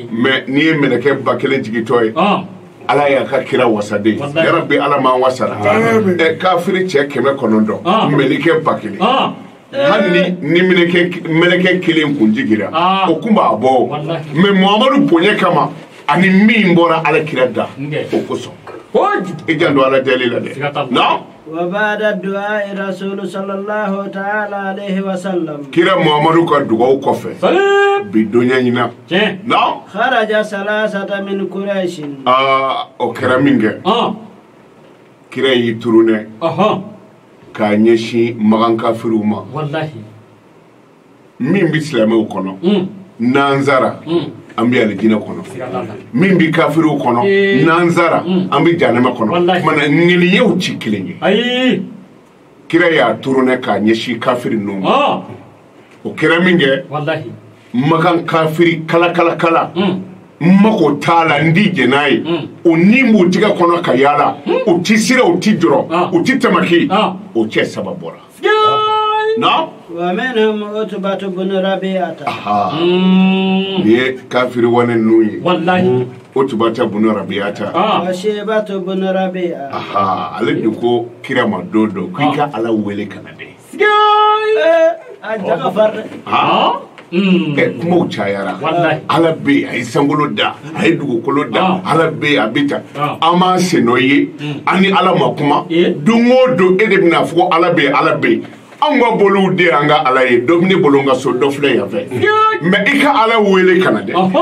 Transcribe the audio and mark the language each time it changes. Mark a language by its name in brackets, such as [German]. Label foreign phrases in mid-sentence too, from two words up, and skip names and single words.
[Bambara] mais n'i ye mɛlɛkɛ 1000 jigitɔ ye ala y'a ka kira wasaden yarabi ala ma wasara kafiri cɛ 900 mɛlɛkɛ 1000 hali ni mɛlɛkɛ kelen kun jigira o kun b'a bɔ mais Muhamadu bonya kama ani min bɔra ala kira da o kosɔn i janto ala deli la dɛ non [Arabic] وبعد الدعاء رسول صلى الله تعالى عليه وسلم [Bambara] kira Muhamadu ka dugawu kɔfɛ bi donya ɲina non [Arabic] خرج 3 من قريش [Bambara] o kɛra min kɛ kira y'i turunɛ k'a ɲɛsin magan kafiriw ma wallahi min bɛ silamɛw kɔnɔ nanzara an bɛ alijinɛ kɔnɔ min bɛ kafiriw kɔnɔ nanzara an bɛ janɛmɛ kɔnɔ kumana ŋɛniyaw ci kelen ye kira y'a turunɛ k'a ɲɛsin kafiri ninnu ma o kɛra min kɛ magan kafiri kala mako t'a la n di jɛ n'a ye o ni b'u tigɛ kɔnɔ ka yaala u ti sira u ti jɔrɔ u ti tamaki o cɛ 3 bɔra non [Arabic] ومنهم عتبة بن ربيعة [Bambara] ni ye kafiri wane ninnu ye wallahi Utbata bun Rabi'ata [Arabic] وشيبة بن ربيعة [Bambara] ale de ko kira ma don dɔ k'i ka ala wele kana dɛ kumaw cayara ala bɛ yen a ye sankolo da a ye dugukolo da ala bɛ yen a bɛ tan an b'an sen n'o ye an ni ala ma kuma don o don e de bɛna fɔ ko ala bɛ yen ala bɛ yen an ka bolow de y'an ka ala ye dɔ bɛ ne bolo n ka so dɔ filɛ yan fɛ mais i ka ala wele kana dɛ